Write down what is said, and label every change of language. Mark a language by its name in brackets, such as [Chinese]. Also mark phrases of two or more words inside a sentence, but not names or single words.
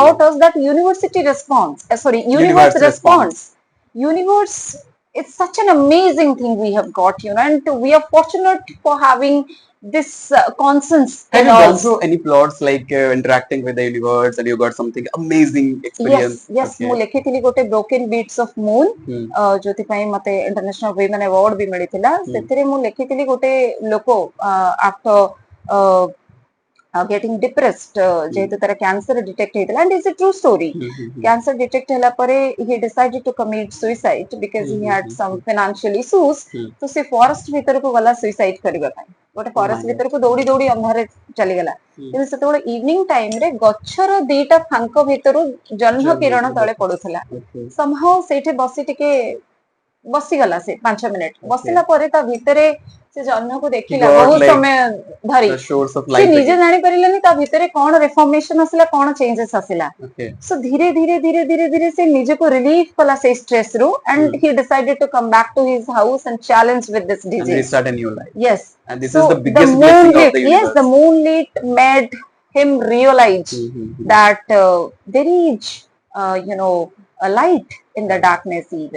[English] taught us that university responds, sorry, universe universe responds. Universe, it's such an amazing thing we have got, you know, and we are fortunate for having this conscience Have in you gone us. through any plots like interacting with the universe and you got something amazing Yes, experience? yes, Okay. [Odia] ମୁଁ ଲେଖିଥିଲି ଗୋଟେ broken beats of moon Hmm. ଯୋଉଥିପାଇଁ ମତେ [English] international women award [Odia] ବି ମିଳିଥିଲା ସେଥିରେ ମୁଁ ଲେଖିଥିଲି ଗୋଟେ ଲୋକ [English] after getting depressed [Odia] ଯେହେତୁ ତାର କ୍ୟାନ୍ସର ଡିଟେକ୍ଟ ହେଇଥିଲା [English] and it's a true story [Odia] କ୍ୟାନ୍ସର ଡିଟେକ୍ଟ ହେଲା ପରେ [English] he decided to commit suicide because he had some financial issues [Odia] ତ ସେ ଫରେଷ୍ଟ ଭିତରକୁ ଗଲା ସୁଇସାଇଡ କରିବା ପାଇଁ ଗୋଟେ [English] Oh my [Odia] ଫରେଷ୍ଟ [English] God. [Odia] ଭିତରକୁ ଦୌଡ଼ି ଦୌଡ଼ି ଅନ୍ଧାରରେ ଚାଲିଗଲା କିନ୍ତୁ ସେତେବେଳେ [English] evening timere [Odia] ଗଛର ଦିଟା ଫାଙ୍କ ଭିତରୁ ଜହ୍ନ କିରଣ ତଳେ ପଡୁଥିଲା [English] Okay. [Odia] somehow ସେଇଠି ବସି ଟିକେ ବସିଗଲା ସେ 5 ମିନିଟ [English] Okay. [Odia] ବସିଲା ପରେ ତା ଭିତରେ ସେ ଜହ୍ନକୁ ଦେଖିଲା [English] got [Odia] ବହୁତ [English] like [Odia] ସମୟ ଧରି [English] The shores of [Odia] ସେ [English] life [Odia] ନିଜେ [English] again. [Odia] ଜାଣିପାରିଲାନି ତା ଭିତରେ କଣ ରେଫର୍ମେସନ ଆସିଲା କଣ ଚେଞ୍ଜେସ୍ ଆସିଲା [English] Okay. [Odia] ସୋ ଧୀରେ ଧୀରେ ଧୀରେ ଧୀରେ ଧୀରେ ସେ ନିଜକୁ ରିଲିଫ କଲା ସେଇ ଷ୍ଟ୍ରେସ ରୁ [English] and he decided to come back to his house and challenge with this And disease. restart a new life. Yes. And this So is the biggest blessing of the yes, the universe. moonlit made him realize Mhm. that there is, a light in the darkness even.